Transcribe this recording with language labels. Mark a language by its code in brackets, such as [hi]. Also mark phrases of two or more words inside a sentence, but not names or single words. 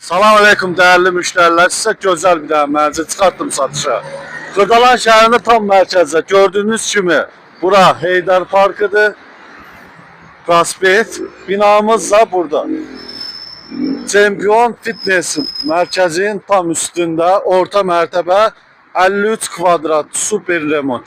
[tr] Salam aleyküm değerli müşteriler. Size güzel bir tane [az] mənzil çıxartdım satışa. Xırdalan şəhərində tam mərkəzdə. Gördüğünüz kimi bura Heydər Parkıdır. Prospekt. Binamız da burada. Çempion Fitness mərkəzin tam üstündə orta mərtəbə 53 kvadrat super remont.